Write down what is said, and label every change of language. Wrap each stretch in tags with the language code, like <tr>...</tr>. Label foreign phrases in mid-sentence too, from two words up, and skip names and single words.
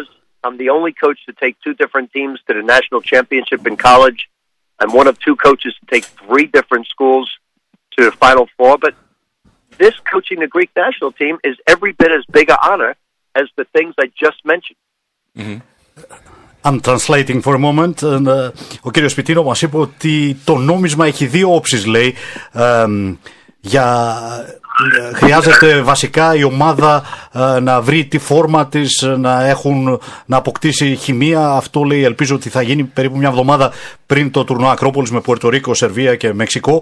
<en>I'm the only coach to take 2 different teams to the national championship in college. I'm one of 2 coaches to take 3 different schools to the Final Four. But this coaching the Greek national team is every bit as big an honor as the things I just mentioned. Mm-hmm. I'm translating for a moment.</en> <el>Ο κύριος Πιτίνο μας είπε ότι το νόμισμα έχει 2 όψεις, λέει. χρειάζεται βασικά η ομάδα να βρει τη φόρμα της, να αποκτήσει χημεία. Αυτό λέει, ελπίζω ότι θα γίνει περίπου μια εβδομάδα πριν το τουρνουά Ακρόπολης με Πουερτορίκο, Σερβία και Μεξικό.</el>